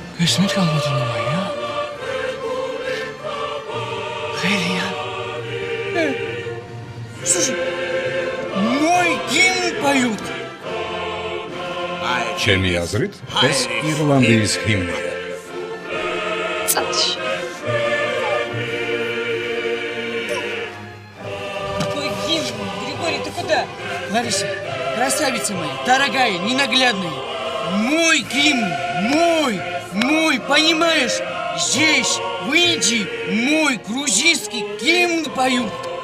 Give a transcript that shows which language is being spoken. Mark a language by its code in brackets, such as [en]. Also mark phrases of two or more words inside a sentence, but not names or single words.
[ru] Смерть колбасная, а? Хелия. Слушай, мой гимн поют. [ka] ჩემი აზრით, ეს ირლანდიის ჰიმნია. წათში. [ru] Твой гимн, Григорий, ты куда? Лариса, красавица моя, дорогая, ненаглядная. Мой гимн, мой, понимаешь? Здесь, в Индии, мой грузинский гимн поют.